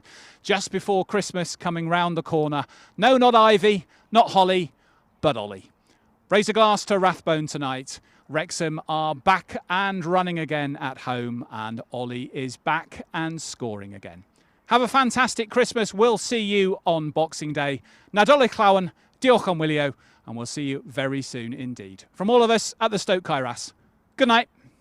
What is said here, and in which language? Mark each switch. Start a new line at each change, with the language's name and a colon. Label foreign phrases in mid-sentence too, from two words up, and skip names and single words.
English: Just before Christmas coming round the corner. No, not Ivy, not Holly, but Ollie. Raise a glass to Rathbone tonight. Wrexham are back and running again at home, and Ollie is back and scoring again. Have a fantastic Christmas. We'll see you on Boxing Day.
Welsh: Nadolig llawn, diolch am wylio,
English: and we'll see you very soon indeed. From all of us at the Stoke Kairas, good night.